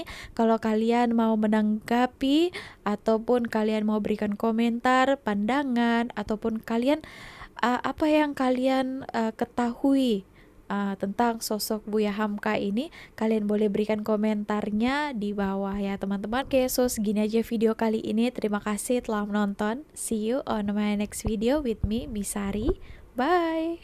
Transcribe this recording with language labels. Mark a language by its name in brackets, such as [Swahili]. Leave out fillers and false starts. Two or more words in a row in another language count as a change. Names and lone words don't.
[Indonesian] Kalau kalian mau menanggapi ataupun kalian mau berikan komentar, pandangan, ataupun kalian apa yang kalian ketahui tentang sosok Buya Hamka ini, kalian boleh berikan komentarnya di bawah ya teman-teman. Oke, so segini aja video kali ini. Terima kasih telah menonton. [English] See you on my next video with me, Misari. Bye.